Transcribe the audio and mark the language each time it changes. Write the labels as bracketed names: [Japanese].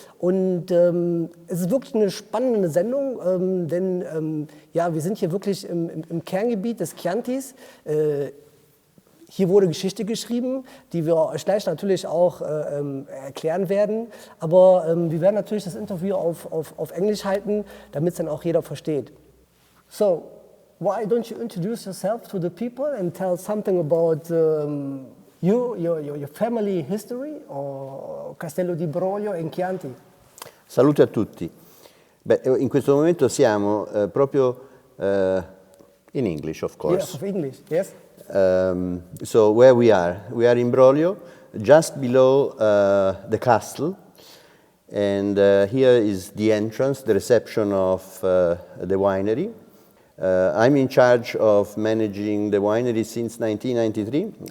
[German] Und es ist wirklich eine spannende Sendung, denn ja, wir sind hier wirklich im Kerngebiet des Chiantis. Hier wurde Geschichte geschrieben, die wir euch gleich natürlich auch erklären werden. Aber wir werden natürlich das Interview auf Englisch halten, damit es dann auch jeder versteht. [English] So, why don't you introduce yourself to the people and tell something about your family history or Castello di Brolio in Chianti? [Italian] Salute a tutti. Beh, in questo momento siamo proprio in English, [English] of course. Yes, of English, yes. So where we are in Brolio, just below the castle, and here is the entrance, the reception of the winery. I'm in charge of managing the winery since 1993.